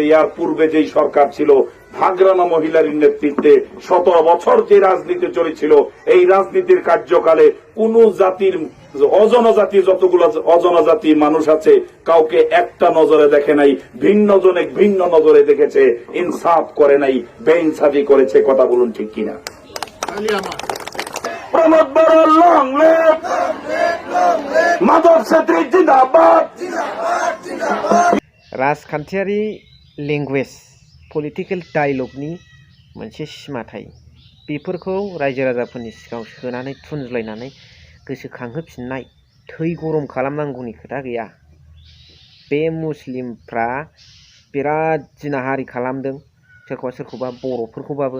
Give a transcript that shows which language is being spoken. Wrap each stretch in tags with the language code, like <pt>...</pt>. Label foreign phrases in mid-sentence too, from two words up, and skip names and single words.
<bn>ইয়ার পূর্বে যেই সরকার ছিল হাগ্রামা মহিলার নেতৃত্বে 17 বছর যে রাজনীতি চলেছিল, এই রাজনীতির কার্যকালে কোন জাতির অজনজাতি যতগুলো অজনজাতি মানুষ আছে কাউকে একটা নজরে দেখে নাই, ভিন্ন জনে ভিন্ন নজরে দেখেছে, ইনসাফ করে নাই, বেইনসাফি করেছে। কথা বলুন ঠিক কিনা? প্রমোদ বড়</bn> <en>long live,</en> <bn>মাধব ছেত্রী জিন্দাবাদ।</bn> <brx>राजखान्थियारि</brx> <en>language political dialogueni</en> <brx>मोनसे सिमा थायो। बेफोरखौ रायजो राजाफोरनि सिगाङाव सोनानै थुनज्लायनानै गोसोखांहोफिननाय, थै गरम खालामनांगौनि खोथा गैया। बे मुस्लिमफ्रा बिराद जिनाहारि खालामदों सोरखौबा बर'फोरखौबाबो।</brx>